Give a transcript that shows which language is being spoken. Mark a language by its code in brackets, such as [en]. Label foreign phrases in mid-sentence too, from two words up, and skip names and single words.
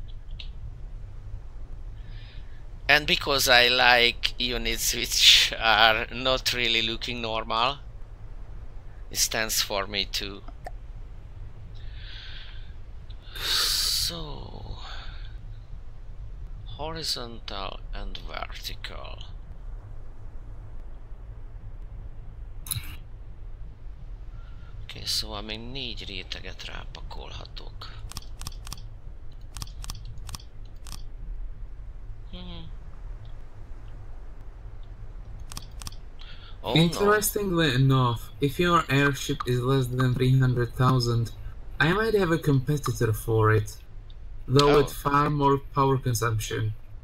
[en] And because I like units which are not really looking normal, it stands for me too. So, horizontal and vertical. [hu] Oké, szóval még 4 réteget rápakolhatok. [en] Oh, interestingly enough, if your airship is less than 300,000, I might have a competitor for it, though with far more power consumption.